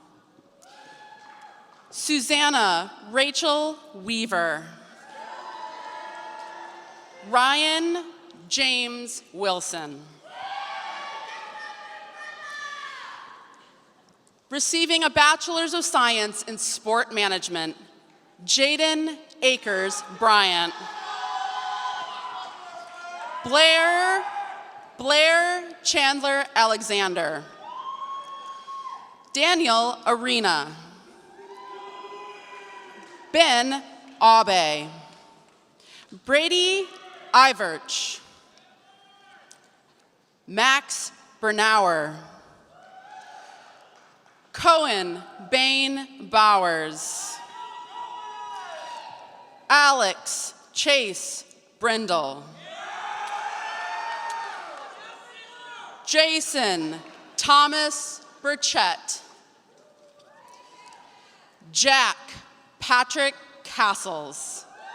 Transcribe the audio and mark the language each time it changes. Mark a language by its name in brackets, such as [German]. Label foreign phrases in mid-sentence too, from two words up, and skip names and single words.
[English] Susanna Rachel Weaver. Ryan James Wilson. Receiving a Bachelor's of Science in Sport Management, Jaden Akers Bryant. Blair Chandler Alexander. Daniel Arena. Ben Abe. Brady Iverch. Max Bernauer. Cohen Bain Bowers. Alex Chase Brindle. Jason Thomas Burchett. Jack Patrick Castles.